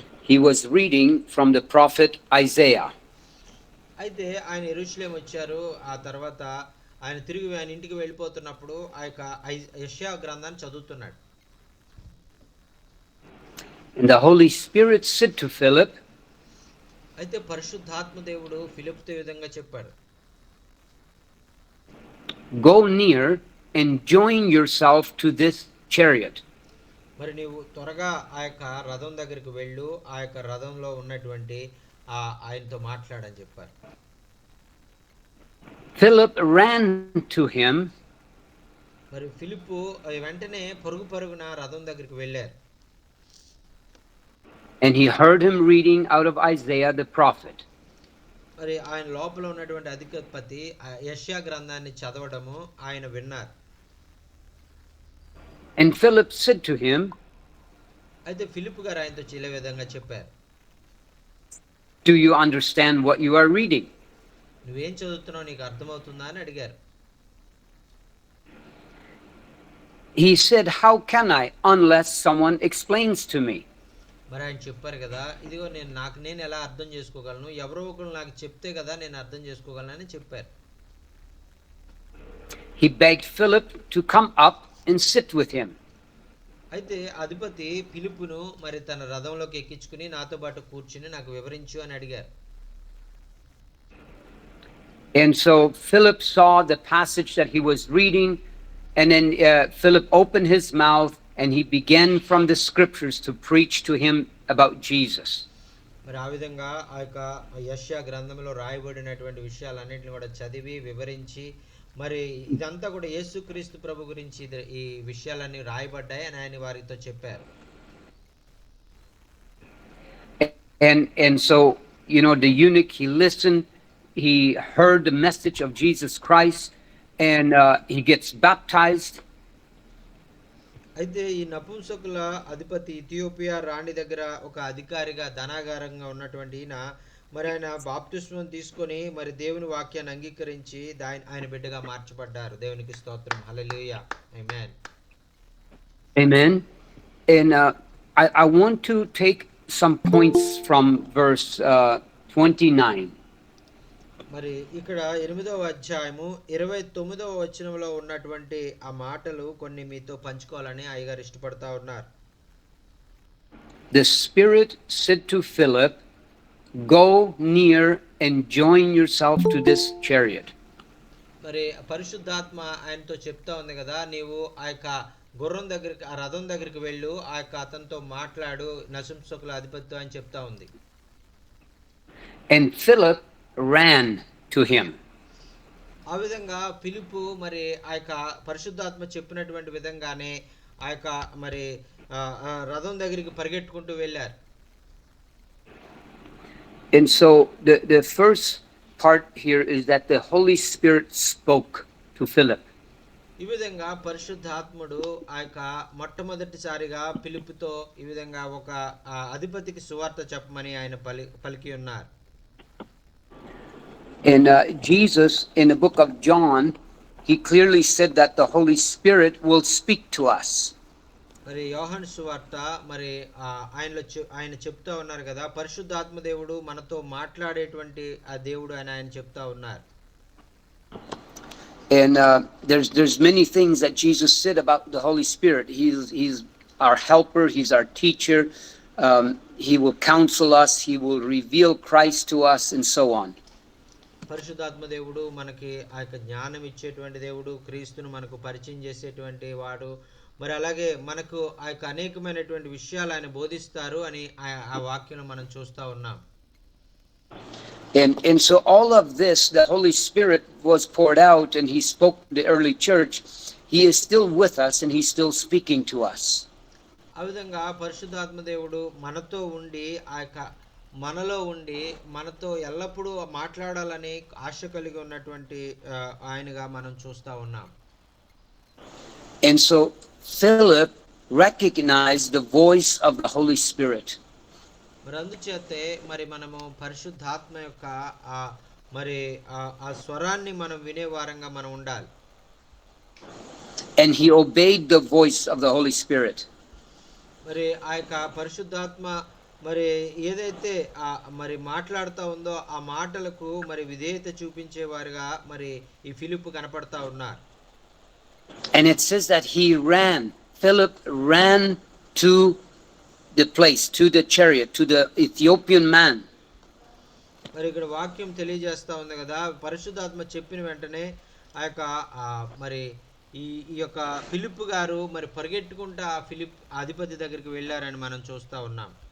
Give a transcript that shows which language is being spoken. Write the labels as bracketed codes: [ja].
[en] he was reading from the prophet Isaiah. [te] అయితే ఆయన యెరూషలేము వచ్చారు. ఆ తర్వాత ఆయన తిరిగి ఆయన ఇంటికి వెళ్ళిపోతున్నప్పుడు ఆ యొక్క యెషయా గ్రంథాన్ని చదువుతున్నాడు. [en] And the Holy Spirit said to Philip, [te] అయితే పరిశుద్ధాత్మ దేవుడు ఫిలిప్పుతో ఈ విధంగా చెప్పాడు. [en] go near and join yourself to this chariot. [te] మరి నీవు త్వరగా ఆ యొక్క రథం దగ్గరికి వెళ్ళు, ఆ యొక్క రథంలో ఉన్నటువంటి ఆయనతో మాట్లాడని చెప్పారు. [en] Philip ran to him. [te] మరి ఫిలిప్పు వెంటనే పరుగున రథం దగ్గరికి వెళ్ళారు. [en] And he heard him reading out of Isaiah the prophet. [te] మరి ఆయన లోపల ఉన్నటువంటి అధిపతి యెషయా గ్రంథాన్ని చదవడము ఆయన విన్నారు. [en] And Philip said to him, [te] అయితే ఫిలిప్పు గారు ఆయనతో ఇలా విధంగా చెప్పారు, [en] do you understand what you are reading? [te] నువ్వేం చదువుతున్నావు, నీకు అర్థమవుతుందా అని అడిగారు. [en] He said, how can I unless someone explains to me? [te] మరి ఆయన చెప్పారు కదా, ఇదిగో నేను ఎలా అర్థం చేసుకోగలను, ఎవరో ఒకరు నాకు చెప్తే కదా నేను అర్థం చేసుకోగలను అని చెప్పారు. [en] He begged Philip to come up and sit with him. [te] అయితే అధిపతి ఫిలిప్పును మరి తన రథంలోకి ఎక్కించుకుని నాతో పాటు కూర్చుని నాకు వివరించు అని అడిగారు. [en] And so Philip saw the passage that he was reading, and then Philip opened his mouth and he began from the scriptures to preach to him about Jesus. [te] మరి ఆ విధంగా ఆ యొక్క యెషయా గ్రంథంలో రాయబడినటువంటి విషయాలన్నింటిని కూడా చదివి వివరించి, మరి ఇదంతా కూడా యేసుక్రీస్తు ప్రభు గురించి ఈ విషయాలన్నీ రాయబడ్డాయి అని ఆయన వారితో చెప్పారు. [en] And so, you know, the eunuch, he listened, he heard the message of Jesus Christ, and he gets baptized. [te] అయితే ఈ నపుంసకుల అధిపతి ఇథియోపియా రాణి దగ్గర ఒక అధికారిగా ధనాగారంగా ఉన్నటువంటి ఈయన మరి ఆయన బాప్తిస్మం తీసుకొని మరి దేవుని వాక్యాన్ని అంగీకరించి ఆయన బిడ్డగా మార్చబడ్డారు. దేవునికి స్తోత్రం, హల్లెలూయా, ఆమేన్. [en] Amen. And I want to take some points from verse 29. [te] మరి ఇక్కడ 8వ అధ్యాయము 29వ వచనంలో ఉన్నటువంటి ఆ మాటలు కొన్ని మీతో పంచుకోవాలని అయ్యగారు ఇష్టపడతా ఉన్నారు. [en] The Spirit said to Philip, go near and join yourself to this chariot. [te] మరి పరిశుద్ధాత్మ ఆయనతో చెప్తా ఉంది కదా, నీవు ఆ యొక్క గుర్రం దగ్గరికి, ఆ రథం దగ్గరికి వెళ్ళు, ఆ యొక్క అతనితో మాట్లాడు, నపుంసకుల అధిపతితో అని చెప్తా ఉంది. [en] And Philip ran to him. [te] ఆ విధంగా ఫిలిప్పు మరి ఆ యొక్క పరిశుద్ధాత్మ చెప్పినటువంటి విధంగానే ఆ యొక్క మరి రథం దగ్గరికి పరిగెట్టుకుంటూ వెళ్ళారు. [en] And so the first part here is that the Holy Spirit spoke to Philip. [te] ఈ విధంగా పరిశుద్ధాత్ముడు ఆ యొక్క మొట్టమొదటిసారిగా ఫిలిప్పుతో ఈ విధంగా ఒక అధిపతికి సువార్త చెప్పమని ఆయన పలికి ఉన్నారు. [en] And Jesus, in the book of John, he clearly said that the Holy Spirit will speak to us. [te] మరి యోహాను సువార్త మరి ఆయన చెప్తా ఉన్నారు కదా, పరిశుద్ధాత్మ దేవుడు మనతో మాట్లాడేటువంటి ఆ దేవుడు అని ఆయన చెప్తా ఉన్నారు. [en] And there's many things that Jesus said about the Holy Spirit. He's our helper, he's our teacher, he will counsel us, he will reveal Christ to us, and so on. [te] పరిశుద్ధాత్మ దేవుడు మనకి ఆ యొక్క జ్ఞానం ఇచ్చేటువంటి దేవుడు, క్రీస్తును మనకు పరిచయం చేసేటువంటి వాడు, మరి అలాగే మనకు ఆ యొక్క అనేకమైనటువంటి విషయాలు ఆయన బోధిస్తారు అని ఆ వాక్యం మనం చూస్తా ఉన్నాం. [en] And so all of this, the Holy Spirit was poured out and he spoke to the early church. He is still with us and he's still speaking to us. [te] ఆ విధంగా పరిశుద్ధాత్మ దేవుడు మనతో ఉండి ఆ యొక్క మనలో ఉండి మనతో ఎల్లప్పుడూ మాట్లాడాలని ఆశ కలిగి ఉన్నటువంటి ఆయనగా మనం చూస్తా ఉన్నాం. [en] And so Philip recognized the voice of the Holy Spirit. [te] మరి అందుచేతే మరి మనము పరిశుద్ధాత్మ యొక్క మరి ఆ స్వరాన్ని మనం వినే వారంగా మనం ఉండాలి. [en] And he obeyed the voice of the Holy Spirit. [te] మరి ఆ యొక్క పరిశుద్ధాత్మ మరి ఏదైతే మరి మాట్లాడుతూ ఉందో ఆ మాటలకు మరి విధేయత చూపించేవారుగా మరి ఈ ఫిలిప్పు కనపడతా ఉన్నారు. [en] And it says that Philip ran to the place, to the chariot, to the Ethiopian man. [te] మరి ఇక్కడ వాక్యం తెలియజేస్తా ఉంది కదా, పరిశుద్ధాత్మ చెప్పిన వెంటనే ఆ యొక్క మరి ఈ ఈ యొక్క ఫిలిప్ గారు మరి పరిగెట్టుకుంటూ ఆ ఫిలిప్ అధిపతి దగ్గరికి వెళ్ళారని మనం చూస్తూ ఉన్నాం.